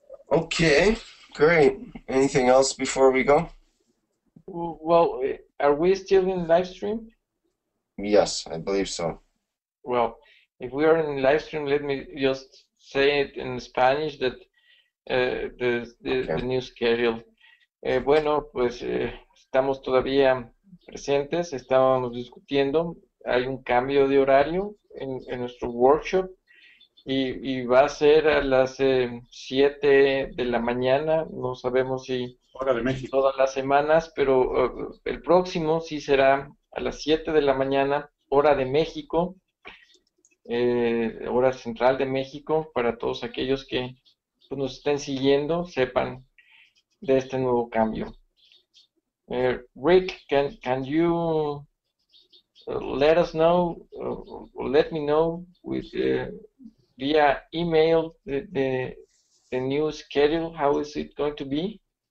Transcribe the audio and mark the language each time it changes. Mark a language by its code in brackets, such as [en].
[en] Okay, great. Anything else before we go? well, are we still in live stream? Yes, I believe so. Well, if we are in live stream, let me just say it in Spanish that the new schedule. [es] Bueno, pues estamos todavía presentes, estábamos discutiendo, hay un cambio de horario en nuestro workshop y va a ser a las 7 de la mañana, no sabemos si Hora de México. todas las semanas, pero el próximo sí será a las 7 de la mañana, hora de México, hora central de México, para todos aquellos que pues, nos estén siguiendo, sepan de este nuevo cambio. [en] Rick, can you let us know, let me know with via email the new schedule? How is it going to be?